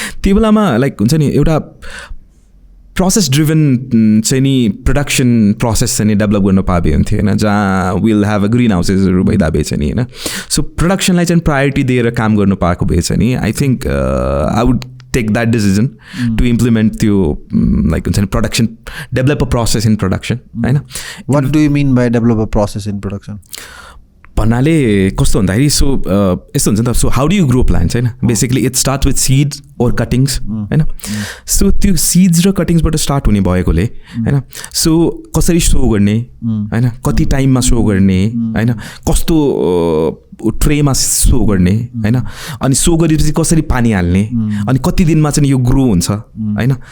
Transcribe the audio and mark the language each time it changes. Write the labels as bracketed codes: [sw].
[ne] त्यो बेलामा लाइक हुन्छ नि एउटा प्रोसेस ड्रिभन चाहिँ नि प्रोडक्सन प्रोसेस चाहिँ नि डेभलप गर्न पाए हुन्थ्यो होइन. जहाँ विल हेभ अ ग्रिन हाउसेसहरू भइदा भए चाहिँ नि होइन. सो प्रोडक्सनलाई चाहिँ प्रायोरिटी दिएर काम गर्नु पाएको भए चाहिँ नि [en] I think I would take that decision to implement the like production, develop a process in production. Right? What do you mean by develop a process in production? [ne] भन्नाले कस्तो भन्दाखेरि सो यस्तो हुन्छ नि त. So [en] how do you grow plants [ne] होइन. [en] Basically it start with seeds or cuttings होइन. [ne] So त्यो सिड्स र कटिङ्सबाट स्टार्ट हुने भएकोले होइन. सो कसरी सो गर्ने होइन, कति टाइममा सो गर्ने होइन, कस्तो ट्रेमा सो गर्ने होइन, अनि सो गरेपछि कसरी पानी हाल्ने, अनि कति दिनमा चाहिँ यो ग्रो हुन्छ होइन.